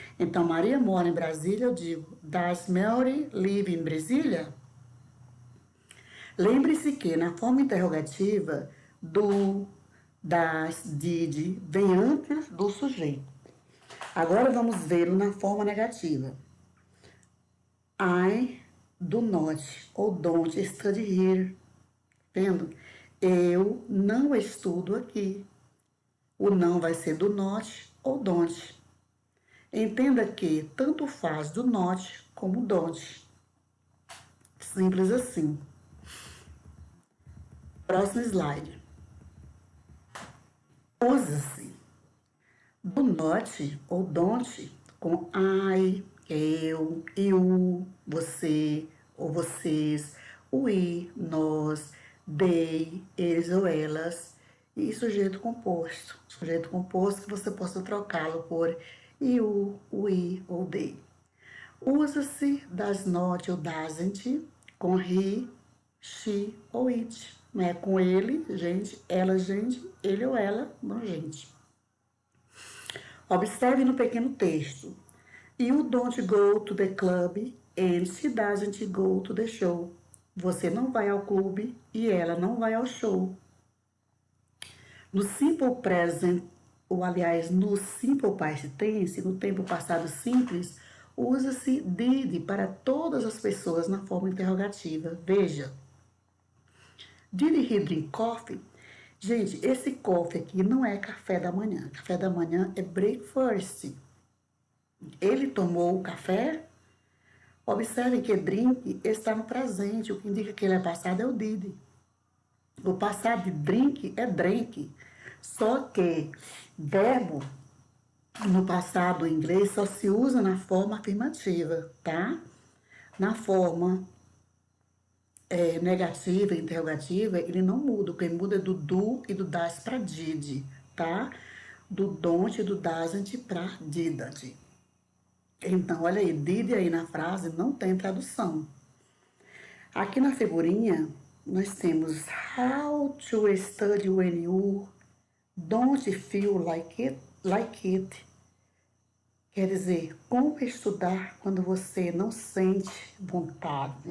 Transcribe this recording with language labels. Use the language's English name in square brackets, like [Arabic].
[Portuguese] Então, Maria mora em Brasília, eu digo, [English] does Mary live in Brasília? [Portuguese] Lembre-se que na forma interrogativa, do, das, did, vem antes do sujeito. Agora vamos vê-lo na forma negativa. [English] I do not ou don't study here. [Portuguese] Vendo? Eu não estudo aqui. O não vai ser do not ou don't. Entenda que tanto faz do not como don't. Simples assim. Próximo slide. Usa-se do not ou don't com I, eu, you, você ou vocês, we, nós, they, eles ou elas, e sujeito composto. Sujeito composto que você possa trocá-lo por you, we ou they. Usa-se das not ou doesn't com he, she ou it. Não é com ele, gente, ela, gente, ele ou ela, não, gente. Observe no pequeno texto. [English] You don't go to the club and she doesn't go to the show. [Portuguese] Você não vai ao clube e ela não vai ao show. No simple present, ou aliás, no simple past tense, no tempo passado simples, usa-se did para todas as pessoas na forma interrogativa. Veja. [English] Did he drink coffee? [Portuguese] Gente, esse coffee aqui não é café da manhã. Café da manhã é breakfast. Ele tomou o café? Observe que drink está no presente. O que indica que ele é passado é o did. O passado de drink é drank. Só que verbo no passado em inglês só se usa na forma afirmativa, tá? Na forma negativa, interrogativa, ele não muda. O que muda é do do e do das para did, tá? Do don't e do doesn't para didn't. Então, olha aí, did aí na frase não tem tradução. Aqui na figurinha, nós temos [English] how to study when you don't feel like it. [Portuguese] Quer dizer, como estudar quando você não sente vontade.